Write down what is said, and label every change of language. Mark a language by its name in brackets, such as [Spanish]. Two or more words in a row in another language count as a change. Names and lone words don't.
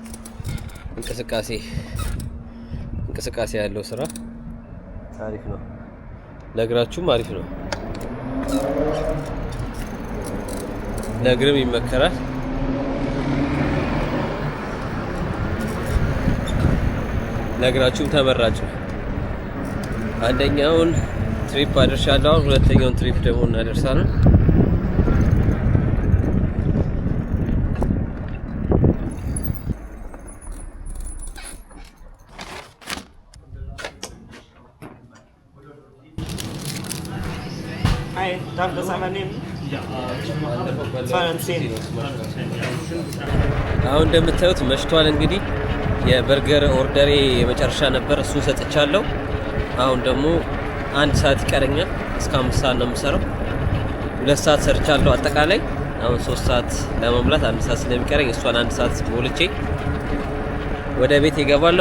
[Amharic] እንቅስቃሴ ያለው ስራ አሪፍ ነው። ለእግራችሁም አሪፍ ነው። ለእግርም ይመከራል። ለእግራችሁም ተመራጭ ነው። አንደኛውን ትሪፕ አደርሻለሁ። ሁለተኛውን ትሪፕ ደግሞ እናደርሳለን። [German] Darf das einmal nehmen? Ja. 210. [Amharic] አሁን እንደምታዩት መሽቷል። እንግዲህ የበርገር ኦርደሬ የመጨረሻ ነበር፣ እሱን ሰጥቻለሁ። አሁን ደግሞ 1 ሰዓት ይቀረኛል። እስከ 5 ሰዓት ነው የምሰራው። 2 ሰዓት ሰርቻለሁ አጠቃላይ። አሁን 3 ሰዓት ለመሙላት 1 ሰዓት ስለሚቀረኝ እሷን 1 ሰዓት ሞልቼ ወደ ቤት ይገባለሁ